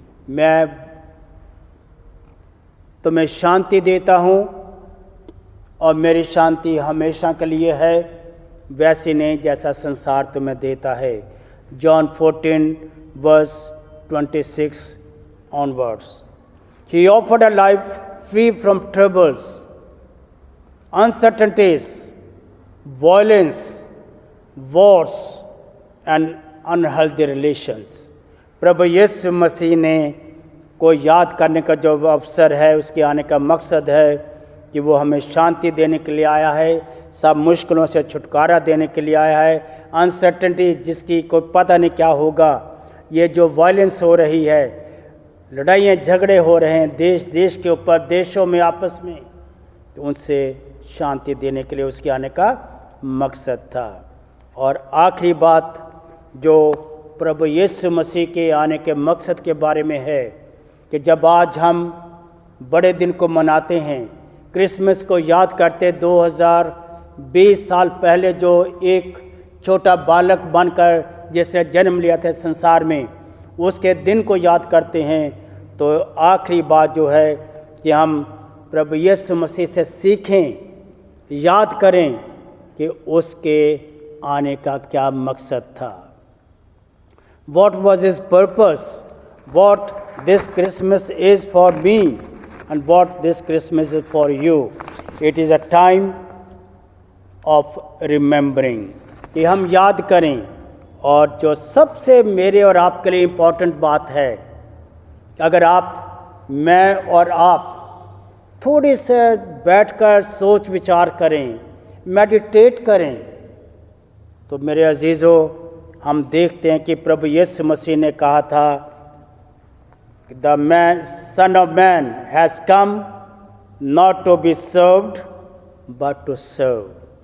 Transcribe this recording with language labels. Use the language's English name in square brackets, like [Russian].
[Hindi] मैं तुम्हें शांति देता हूँ और मेरी शांति हमेशा के लिए है, वैसी नहीं जैसा संसार तुम्हें देता है। John 14 verse 26 onwards. [English] He offered a life free from troubles, uncertainties, violence, wars and unhealthy relations. [Hindi] प्रभु यीशु मसीह ने को याद करने का जो अवसर है, उसके आने का मकसद है कि वो हमें शांति देने के लिए आया है, सब मुश्किलों से छुटकारा देने के लिए आया है। अनसर्टेनिटी जिसकी कोई पता नहीं क्या होगा, ये जो वायलेंस हो रही है, लड़ाइयाँ झगड़े हो रहे हैं देश देश के ऊपर, देशों में आपस में, तो उनसे शांति देने के लिए उसके आने का मकसद था। और आखिरी बात जो प्रभु यीशु मसीह के आने के मकसद के बारे में है कि जब आज हम बड़े दिन को मनाते हैं, क्रिसमस को याद करते, 2020 साल पहले जो एक छोटा बालक बनकर जिसने जन्म लिया था संसार में, उसके दिन को याद करते हैं, तो आखिरी बात जो है कि हम प्रभु यीशु मसीह से सीखें, याद करें कि उसके आने का क्या मकसद था। [English] What was his purpose? What this Christmas is for me and what this Christmas is for you. It is a time of remembering, [Hindi] कि हम याद करें। और जो सबसे मेरे और आपके लिए इम्पॉर्टेंट बात है, अगर आप, मैं और आप थोड़ी से बैठकर सोच विचार करें, मेडिटेट करें, तो मेरे अजीज़ों, हम देखते हैं कि प्रभु यीशु मसीह ने कहा था, [English] The man son of man has come not to be served but to serve.